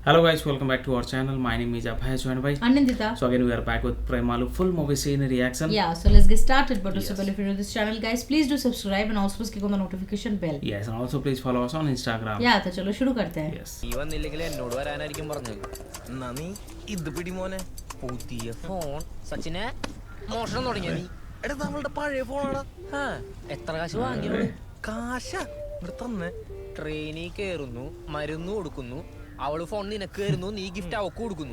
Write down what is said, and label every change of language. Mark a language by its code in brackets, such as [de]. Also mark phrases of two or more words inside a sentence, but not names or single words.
[en] Hello guys, welcome back to our channel. My name is Abhay Joinbhai. Anandita. So again we are back with Premalu full movie scene reaction. Yeah, so let's get started. But Yes. also, if you're new to this channel, guys, please do subscribe and also click on the notification bell. Yes, and also please follow us on Instagram. Yeah, [hi] तो चलो शुरू करते हैं. [en] Yes. [ml] നീ വന്നില്ലെങ്കിൽ എന്നോട് വരാനായിരിക്കും പറഞ്ഞത്. എന്നാ നീ ഇത് പിടി മോനെ. പുതിയ ഫോൺ സച്ചിനെ മോഷണം തുടങ്ങിയ നീ. എടാ നമ്മളുടെ പഴയ ഫോണാടാ. എത്ര കാശ് വാങ്ങിയത്? കാശ ഇവിടെ തന്നെ. ട്രെയിനിൽ കയറുന്നു, മരുന്ന് കൊടുക്കുന്നു, അവള് ഫോൺ നിനക്ക് തരുന്നു, നീ ഗിഫ്റ്റ് അവക്ക് കൊടുക്കുന്നു.